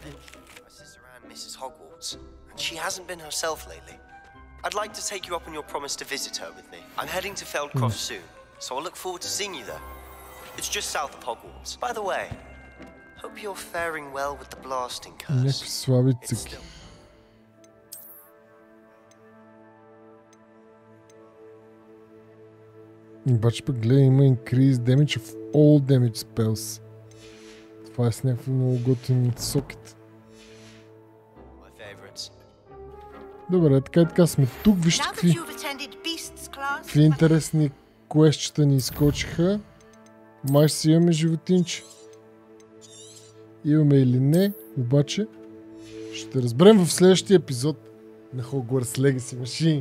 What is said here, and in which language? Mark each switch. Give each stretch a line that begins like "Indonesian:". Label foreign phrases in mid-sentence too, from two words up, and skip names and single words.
English: My sister Anne misses Hogwarts, and she hasn't been herself lately. I'd like to take you up on your promise to visit her with me. I'm heading to Feldcroft soon, so I'll look forward to seeing you there. It's just south of Hogwarts. By the way, hope you're faring well with the blasting curse. It's still...
Bulgarian: Обаче пък гледай, има
English: increase damage of all damage spells.
Bulgarian: Това е с някакво много готин сокет. Добре, така и така сме тук. Вижте какви интересни квестчета ни изкочиха. Май си имаме животинче. Имаме или не, обаче ще разберем в следващия епизод на Hogwarts Legacy машини.